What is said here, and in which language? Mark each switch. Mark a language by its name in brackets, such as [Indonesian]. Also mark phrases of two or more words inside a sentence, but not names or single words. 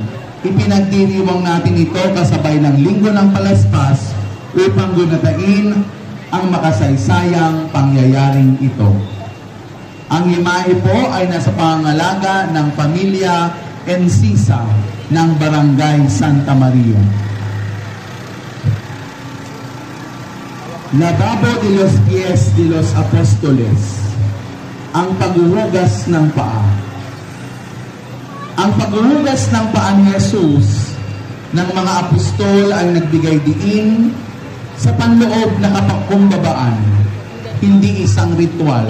[Filipino] Ipinagdiriwang natin ito kasabay ng Linggo ng Palaspas upang gunatain ang makasaysayang pangyayaring ito. Ang imahe po ay nasa pangangalaga ng pamilya Encisa ng Barangay Santa Maria. [Spanish] Lavabo de los Pies de los Apostoles, [Filipino] ang paghuhugas ng paa. Ang paghuhugas ng paa ni Jesus ng mga apostol ay nagbigay diin sa panloob na kapagkumbabaan, hindi isang ritual.